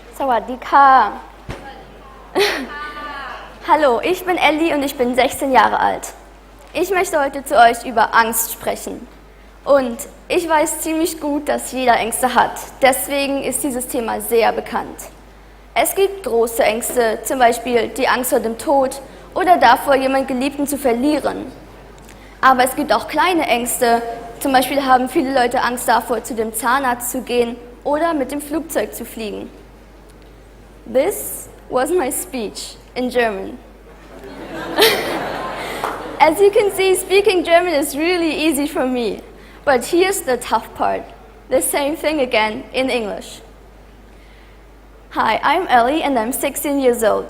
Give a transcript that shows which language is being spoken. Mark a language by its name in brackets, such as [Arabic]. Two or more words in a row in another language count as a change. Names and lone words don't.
[German] วัสดีค่ะ Hallo, ich bin Ellie und ich bin 16 Jahre alt. Ich möchte heute zu euch über Angst sprechen. Und ich weiß ziemlich gut, dass jeder Ängste hat. Deswegen ist dieses Thema sehr bekannt. Es gibt große Ängste, zum Beispiel die Angst vor dem Tod oder davor, jemanden Geliebten zu verlieren. Aber es gibt auch kleine Ängste. Zum Beispiel haben viele Leute Angst davor, zu dem Zahnarzt zu gehen oder mit dem Flugzeug zu fliegen. [English] This was my speech in German. As you can see, speaking German is really easy for me. But here's the tough part. The same thing again in English. Hi, I'm Ellie and I'm 16 years old.